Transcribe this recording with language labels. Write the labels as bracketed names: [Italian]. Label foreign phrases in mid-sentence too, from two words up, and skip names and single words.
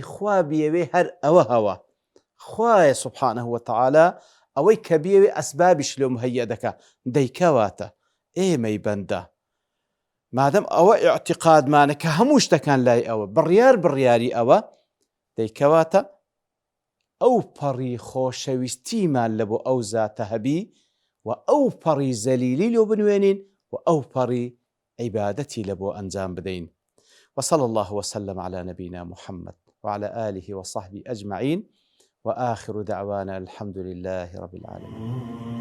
[Central Kurdish] خوا بیەوێ هەر ئەوە هەوە خوایە [Arabic] سوبحانەه وتەعالا [Central Kurdish] ئەوەی کە بیەوێ ئەسبابیش لۆ مهەیە دەکا دەیکەواتە ئێمەی بەندە مادەم ئەوە ئیعتیقادمانە کە هەموو شتەکان لای ئەوە بڕیاری ئەوە دەیکەواتە ئەو پەڕی خۆشەویستیمان لە بۆ ئەو زاتە هەبی و ئەو پەڕی زەلیلی لۆ بنوێنین و ئەو پەڕی عیبادەتی لە بۆ ئەنجام بدەین. [Arabic] وصلى الله وسلم على نبينا محمد وعلى آله وصحبه أجمعين وآخر دعوانا الحمد لله رب العالمين.